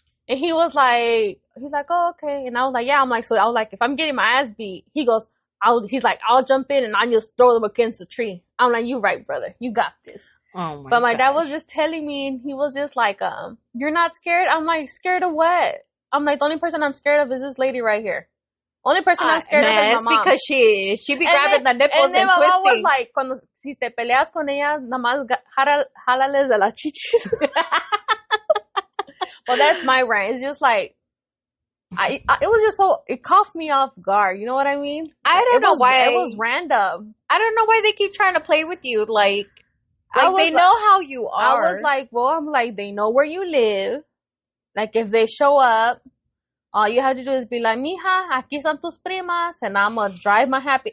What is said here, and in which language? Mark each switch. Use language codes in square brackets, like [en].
[en] And he's like, oh, okay. And I was like, yeah. I was like, if I'm getting my ass beat, he's like, I'll jump in and I just throw them against the tree. I'm like, you right, brother. You got this. Oh But my dad was just telling me, and he was just like, you're not scared? I'm like, scared of what? I'm like, the only person I'm scared of is this lady right here. Only person I'm scared of is my mom. Because she be grabbing the nipples and my twisting. mom was like, [es] si te peleas con ella, nada más jálales de las chichis. [en] Well, that's my rant. It's just like, it was just it caught me off guard. You know what I mean? I don't know why. It was random. I don't know why they keep trying to play with you. Like they know how you are. I was like, well, I'm like, they know where you live. Like, if they show up, all you have to do is be like, [es] mija, aquí están tus primas, [en] and I'm gonna drive my happy.